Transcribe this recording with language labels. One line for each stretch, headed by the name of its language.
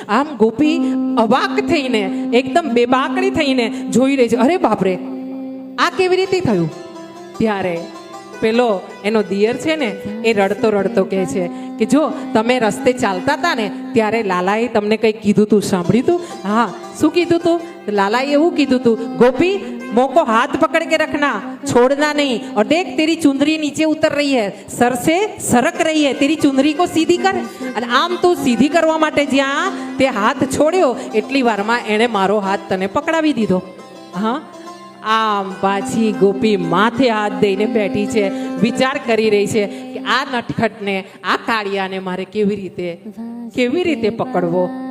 Gujarati: આમ ગોપી અવાક થઈને, એકદમ બેબાકડી થઈને જોઈ રહી છે. અરે બાપરે, આ કેવી રીતે થયું? ત્યારે પેલો એનો દિયર છે ને એ રડતો રડતો કહે છે કે જો તમે રસ્તે ચાલતા હતા ને ત્યારે લાલાએ તમને કંઈ કીધું તું, સાંભળ્યું તું? હા, શું કીધું તું? લાલાએ એવું કીધું તું,
Hindi: ગોપી મોકો હાથ પકડ કે રખના, छोड़ना नहीं, और देख तेरी चुंदरी नीचे उतर रही है, सर से सरक रही है, तेरी चुंदरी को सीधी कर.
Gujarati: અને આમ તું સીધી કરવા માટે જ્યાં તે હાથ છોડ્યો એટલી વારમાં એણે મારો હાથ તને પકડાવી દીધો. હા, આમ પાછી ગોપી માથે હાથ દઈને બેઠી છે, વિચાર કરી રહી છે કે આ નટખટને, આ કાળિયાને મારે કેવી રીતે પકડવો.